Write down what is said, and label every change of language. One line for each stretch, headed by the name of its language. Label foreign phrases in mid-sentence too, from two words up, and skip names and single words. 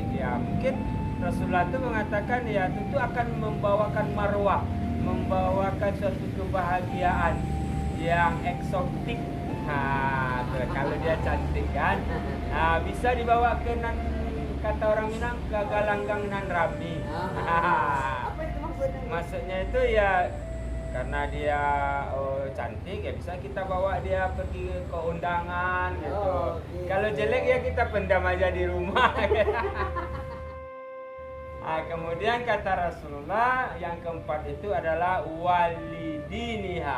Indonesian: Ya mungkin Rasulullah itu mengatakan ya tentu akan membawakan marwah, membawakan suatu kebahagiaan yang eksotik. Nah, kalau dia cantik kan, nah, bisa dibawa ke kata orang Minang ke
Minangkabau: galanggang nan rami.
Indonesian: Apa itu maksudnya? Maksudnya itu ya karena dia cantik ya bisa kita bawa dia pergi ke undangan gitu. Gitu. Kalau jelek ya kita pendam aja di rumah. Nah, kemudian kata Rasulullah yang keempat itu adalah walidiniha.